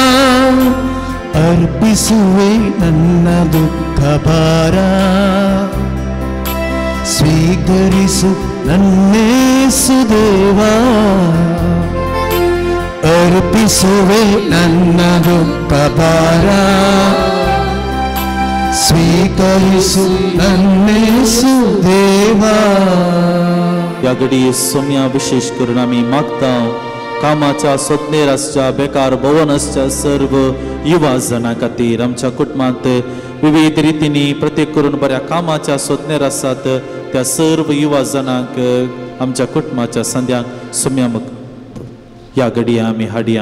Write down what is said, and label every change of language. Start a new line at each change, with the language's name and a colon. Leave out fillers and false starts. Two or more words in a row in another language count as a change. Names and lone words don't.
Kannada: ಅರ್ಪಿಸುವೆ ನನ್ನ ದುಃಖ ಭಾರ, ಸ್ವೀಕರಿಸು ನನ್ನೇಸು ದೇವಾ. ಅರ್ಪಿಸುವೆ ನನ್ನ ದುಃಖ ಭಾರ, ಸ್ವೀಕರಿಸು ನನ್ನೇಸು ದೇವಾ.
Konkani: या घडये सोम्या विशेष करून आमी मागता कामाच्या सोदनेर आसच्या बेकार भवन आसच्या सर्व युवा जणां खातीर. आमच्या कुटुंबांत विविध रितींनी प्रत्येक करून बऱ्या कामाच्या सोदनेर आसात त्या सर्व युवा जणांक आमच्या कुटुंबाच्या संद्यांक सोम्या ह्या घडये आमी हाडया.